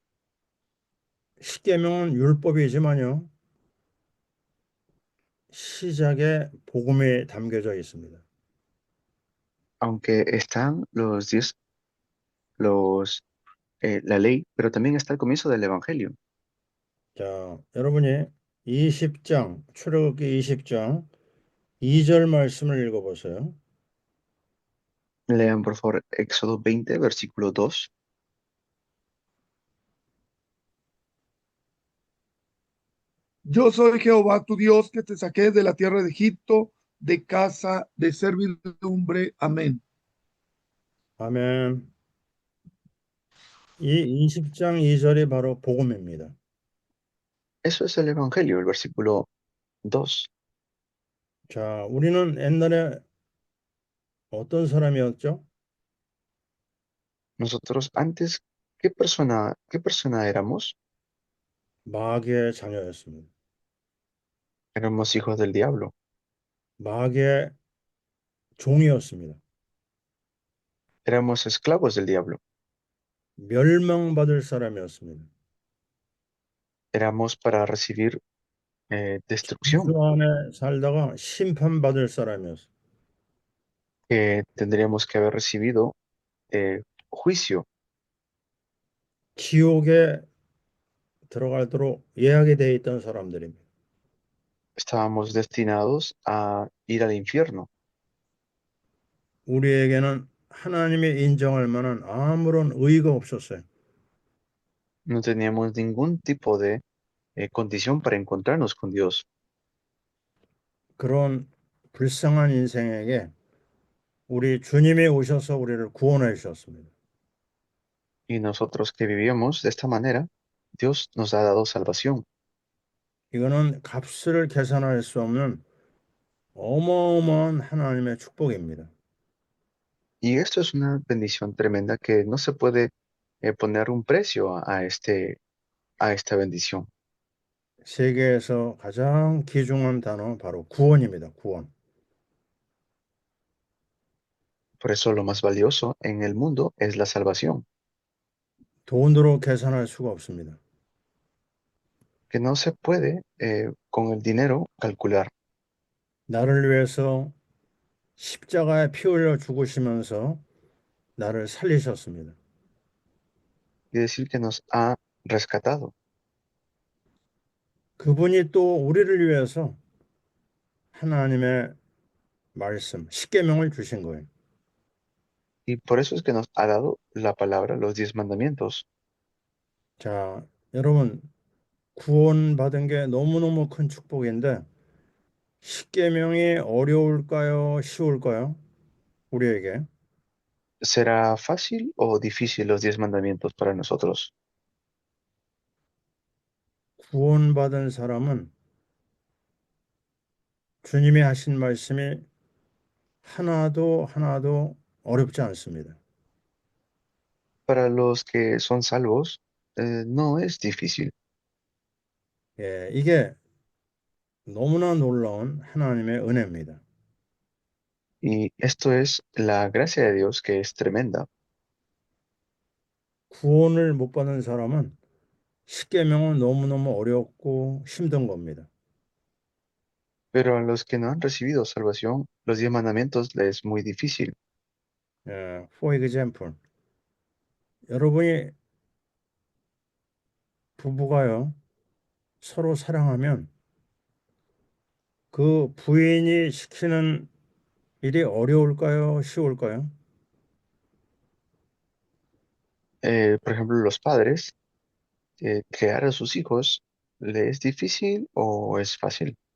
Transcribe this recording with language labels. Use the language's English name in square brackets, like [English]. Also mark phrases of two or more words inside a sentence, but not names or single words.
[Korean] 십계명은 율법이지만요. 시작에 복음이 담겨져 있습니다. [Spanish] aunque están la ley, pero también está el comienzo del Evangelio. [Korean] 자, 여러분이 20장, 출애굽기 20장 2절 말씀을 읽어보세요. [Spanish] Lean por favor Éxodo 20, versículo 2. Yo soy Jehová tu Dios que te saqué de la tierra de Egipto, de casa de servidumbre. Amén. [Korean] 아멘. 이 20장 2절이 바로 복음입니다. [Spanish] Eso es el Evangelio, el versículo 2. [Korean] 자, 우리는 옛날에 어떤 사람이었죠? [Spanish] Nosotros antes, qué persona éramos? [Korean] 마귀의 자녀였습니다. [Spanish] Éramos hijos del diablo, [Korean] 마귀의 종이었습니다. [Spanish] éramos esclavos del diablo, [Korean] 멸망받을 사람이었습니다. [Spanish] éramos para recibir destrucción, [Korean] 주 안에 살다가 심판받을 사람이었습니다. [Spanish] que tendríamos que haber recibido juicio. [Korean] 지옥에 들어가도록 예약이 되어 있던 사람들입니다. [Spanish] Estábamos destinados a ir al infierno. [Korean] 우리에게는 하나님이 인정할 만한 아무런 의의가 없었어요. [Spanish] No teníamos ningún tipo de condición para encontrarnos con Dios. [Korean] 그런 불쌍한 인생에게 우리 주님이 오셔서 우리를 구원해 주셨습니다. [Spanish] Y nosotros que vivíamos de esta manera, Dios nos ha dado salvación. [Korean] 이거는 값을 계산할 수 없는 어마어마한 하나님의 축복입니다. [Spanish] Y esto es una bendición tremenda que no se puede poner un precio a esta bendición. [Korean] 세계에서 가장 귀중한 단어 바로 구원입니다. 구원. [Spanish] Por eso lo más valioso en el mundo es la salvación, [Korean] 돈으로 계산할 수가 없습니다. [Spanish] que no se puede con el dinero calcular. [Korean] 나를 위해서 십자가에 피 흘려 죽으시면서 나를 살리셨습니다. [Spanish] Y decir que nos ha rescatado. [Korean] 그분이 또 우리를 위해서 하나님의 말씀, 십계명을 주신 거예요. [Spanish] Y por eso es que nos ha dado la palabra, los 10 mandamientos. [Korean] 자, 여러분 구원받은 게 너무너무 큰 축복인데 십계명이 어려울까요? 쉬울까요? 우리에게 [Spanish] ¿Será fácil o difícil los 10 mandamientos para nosotros? [Korean] 구원받은 사람은 주님이 하신 말씀이 하나도 어렵지 않습니다. [Spanish] Para los que son salvos, no es difícil. [Korean] 예, 이게 너무나 놀라운 하나님의 은혜입니다. [Spanish] Y esto es la gracia de Dios que es tremenda. [Korean] 구원을 못 받은 사람은 십계명은 너무너무 어렵고 힘든 겁니다. [Spanish] Pero a los que no han recibido salvación, los 10 mandamientos les es muy difícil. [English] For example, [Korean] 여러분이 부부가요, 서로 사랑하면 그 부인이 시키는 일이 어려울까요? 쉬울까요? [Spanish] Por ejemplo, los padres, crear a sus hijos, ¿le es difícil o es fácil?